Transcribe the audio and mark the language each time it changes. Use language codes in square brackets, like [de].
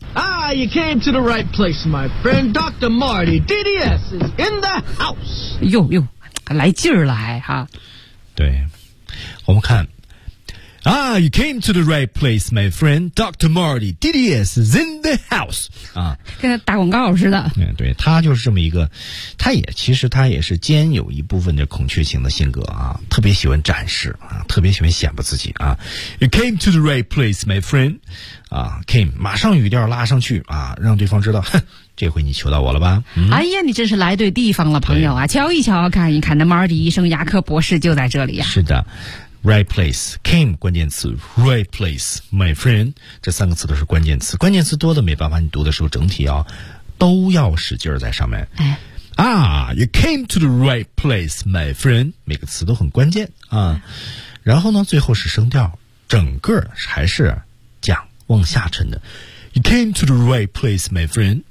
[en] Ah, you came to the right place, my friend. Dr. Marty, DDS is in the house. [zh] 哟哟，来劲儿来哈。对。我们看。 [en] Ah, you came to the right place, my friend. Dr. Marty, DDS is in the house. 啊， [zh] 跟打广告似的。嗯，对，他就是这么一个，他也是兼有一部分的孔雀型的性格啊，特别喜欢展示啊，特别喜欢显摆自己啊。 [en] You came to the right place, my friend. [zh] 啊 ，came 马上语调拉上去啊，让对方知道，哼，这回你求到我了吧、嗯、哎呀，你真是来对地方了，朋友啊，瞧一瞧，看一看，那 Marty 医生牙科博士就在这里啊。是的。 [en] Right place, came [zh] 关键词 ， [en] right place, my friend [zh] 这三个词都是关键词，关键词多的没办法，你读的时候整体要都要使劲儿在上面。哎、 [en] 啊 ，you came to the right place, my friend， [zh] 每个词都很关键啊。然后呢，最后是声调，整个还是讲往下沉的。 [en] You came to the right place, my friend.